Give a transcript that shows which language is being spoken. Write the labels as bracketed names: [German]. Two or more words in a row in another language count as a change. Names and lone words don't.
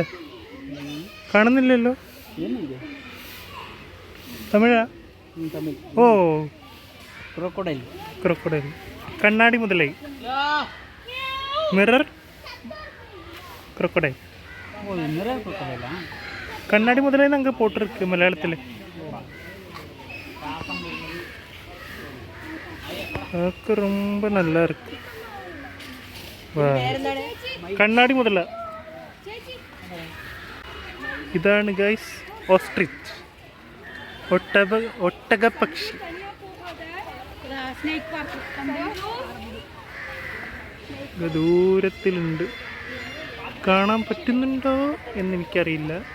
[Malayalam] കാണുന്നില്ലല്ലോ. തമിഴാ? ഓ, ക്രൊക്കോഡൈൽ. കണ്ണാടി മുതലായി. [English] mirror crocodile. [Tamil] கண்ணாடி முதலே அங்கே போட்டிருக்கு மலையாளத்தில். அதுக்கு ரொம்ப நல்லா இருக்கு. [Malayalam] കണ്ണാടി മുതല. ഇതാണ് ഗൈസ് ഓസ്ട്രിച്ച്, ഒട്ടക പക്ഷി. ദൂരത്തിലുണ്ട്, കാണാൻ പറ്റുന്നുണ്ടോ എന്നെനിക്കറിയില്ല.